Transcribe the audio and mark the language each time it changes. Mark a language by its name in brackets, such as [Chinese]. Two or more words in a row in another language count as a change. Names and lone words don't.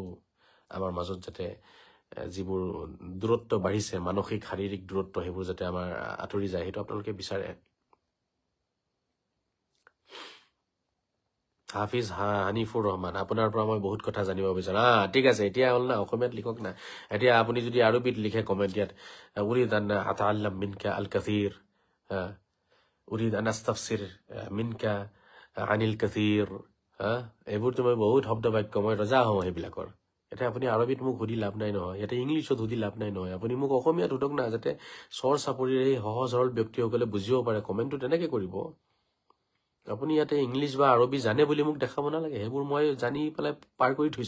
[Assamese] আমাৰ মাজত যাতে যিবোৰ দূৰত্ব বাঢ়িছে, মানসিক শাৰীৰিক দূৰত্ব, সেইবোৰ যাতে আমাৰ আঁতৰি যায়, সেইটো আপোনালোকে বিচাৰে। হাফিজ হানিফুৰ ৰহমান, আপোনাৰ পৰা মই বহুত কথা জানিব বিচাৰো। ঠিক আছে, এতিয়া হ'ল না, অসমীয়াত লিখক না। এতিয়া আপুনি যদি আৰবীত লিখে কমেণ্ট ইয়াত, [Arabic] أريد أن أتعلم منك الكثير أريد أن أستفسر منك عن الكثير, [Assamese] এইবোৰতো মই বহুত শব্দ বাক্য, মই ৰজা হওঁ সেইবিলাকৰ। এতিয়া আপুনি আৰবীত মোক সুধি লাভ নাই নহয়, ইয়াতে ইংলিছত সুধি লাভ নাই নহয়, আপুনি মোক অসমীয়াত সুধক না, যাতে চৰ চাপৰিৰ এই সহজ সৰল ব্যক্তিসকলে বুজিব পাৰে। কমেণ্টটো তেনেকে কৰিব। আপুনি ইয়াতে ইংলিছ বা আৰবী জানে বুলি মোক দেখাব নালাগে, সেইবোৰ মই জানি পেলাই পাৰ কৰি থৈছো।